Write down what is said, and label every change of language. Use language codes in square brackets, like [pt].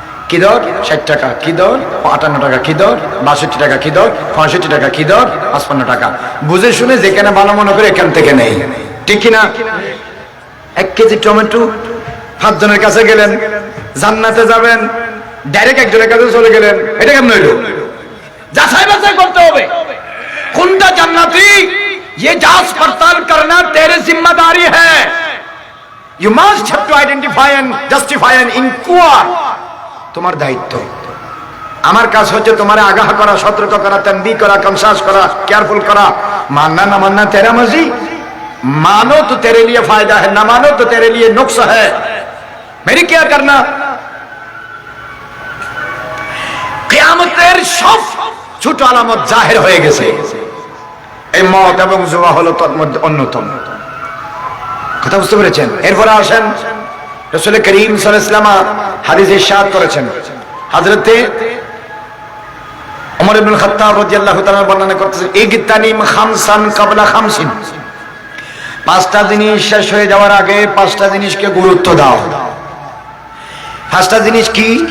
[bn] কি দর? 60 টাকা। কি দর? 58 টাকা। কি দর? 62 টাকা। কি দর? 65 টাকা। কি দর? 55 টাকা। বুঝে শুনে যেখানে ভালো মনে করে এখান থেকে নেই, ঠিক কিনা? 1 কেজি টমেটো 5 জনের কাছে গেলেন, জান্নাতে যাবেন, ডাইরেক্ট একজনের কাছে চলে গেলেন, এটা কেমন হইল? যাচাই বাছাই করতে হবে কোনটা জান্নাতি। [hi] ये जांच पड़ताल करना तेरे जिम्मेदारी है। [en] You must have to identify and justify and inquire. [bn] তোমার দায়িত্ব। আমার কাজ হচ্ছে তোমার আগাহ করা, সতর্ক করা, তানবীহ করা, কনসাস করা, কেয়ারফুল করা। [hi] मानना ना मानना तेरा मर्जी, मानो तो तेरे लिए फायदा है, ना मानो तो तेरे लिए नुक्स है। मेरी क्या करना? [bn] কিয়ামতের সব ছোট আলামত জাহির হয়ে গেছে, এই মত এবং জুয়া হলো তার মধ্যে অন্যতম। কথা বুঝতে পেরেছেন? এরপরে আসেন, রাসূল করিম সাল্লাল্লাহু আলাইহি ওয়াসাল্লাম হাদিসে ইরশাদ করেছেন, হযরতে ওমর ইবনে খাত্তাব রাদিয়াল্লাহু তাআলা বর্ণনা করতেছেন, [ar] ইগতানিম খামসান ক্বাবলা খামসিন, [bn] 5টা জিনিস শেষ হয়ে যাওয়ার আগে 5টা জিনিসকে গুরুত্ব দাও। 5টা জিনিস কি?